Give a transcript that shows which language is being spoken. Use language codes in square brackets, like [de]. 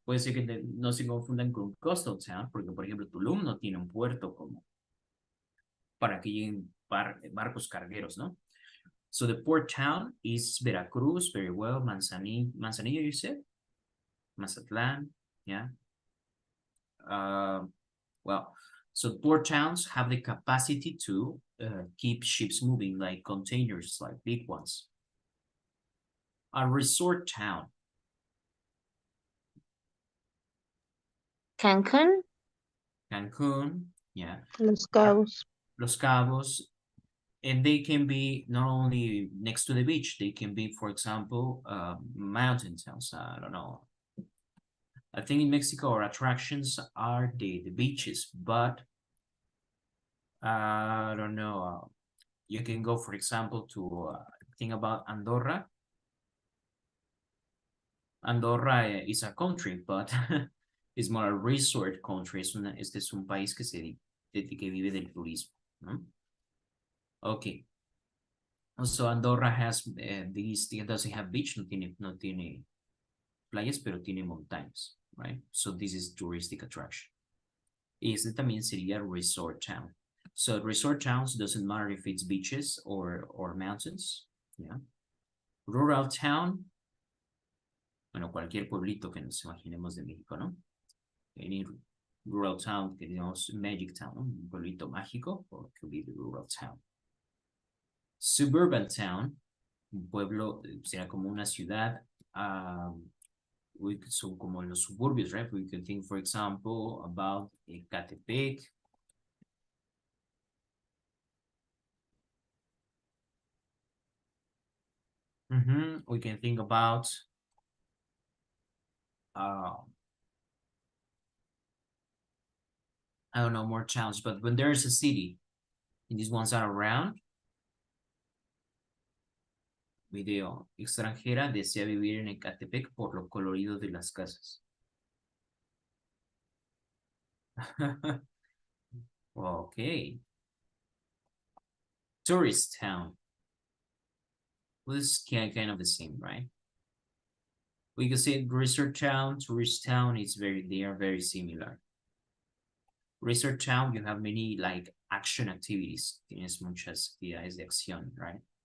[es] Puede ser que no se confundan con coastal town, porque por ejemplo Tulum no tiene un puerto como para que lleguen barcos cargueros, ¿no? [en] So the port town is Veracruz, very well. Manzanillo, you said? Mazatlan, yeah. Well, so port towns have the capacity to keep ships moving, like containers, like big ones. A resort town. Cancun. Cancun, yeah. Los Cabos. Los Cabos, and they can be not only next to the beach, they can be, for example, mountain towns. I don't know. I think in Mexico our attractions are the beaches, but I don't know. You can go, for example, to think about Andorra. Andorra is a country, but it's more a resort country. [es] Este es un país que que vive del turismo, ¿no? [en] Okay. So Andorra has it doesn't have beach, [es] no tiene playas, pero tiene montañas, [en] right? So this is touristic attraction. [es] Este también sería resort town. [en] So resort towns doesn't matter if it's beaches or mountains, yeah. [es] Rural town, bueno, cualquier pueblito que nos imaginemos de México, ¿no? [en] Any rural town, [es] que digamos [en] magic town, ¿no? [es] Un pueblito mágico, [en] or could be the rural town. [es] Suburban town, un pueblo, será como una ciudad, son como los suburbios, right? [en] We can think, for example, about Ecatepec. We can think about I don't know, more towns, but when there is a city and these ones are around, video, [es] extranjera desea vivir en Ecatepec por lo colorido de las casas. [en] Okay. Tourist town. Well, this is kind of the same, right? We could say resort town, tourist town, they are very similar. Resort town, you have many like action activities. [es] Tienes muchas actividades de acción, right?